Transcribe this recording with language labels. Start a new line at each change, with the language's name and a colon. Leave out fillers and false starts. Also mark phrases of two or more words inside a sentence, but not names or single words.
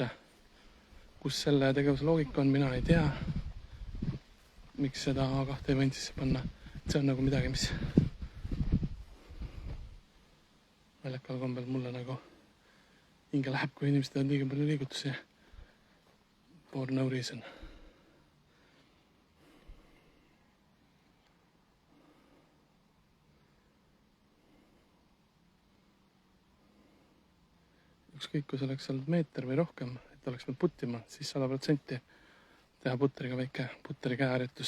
Estonian: Kus selle tegevuse loogika on, mina ei tea. Miks seda A2 ei võinud sisse panna? See on nagu midagi, mis väljakal kombel mulle nagu hinge läheb, kui inimesed teevad liiga palju liigutusi.
English: For no reason.
Estonian: Ükskõik, kui see oleks olnud meeter või rohkem, et oleks peal puttima, siis 100% teha puteriga väike puteri käeharjutus.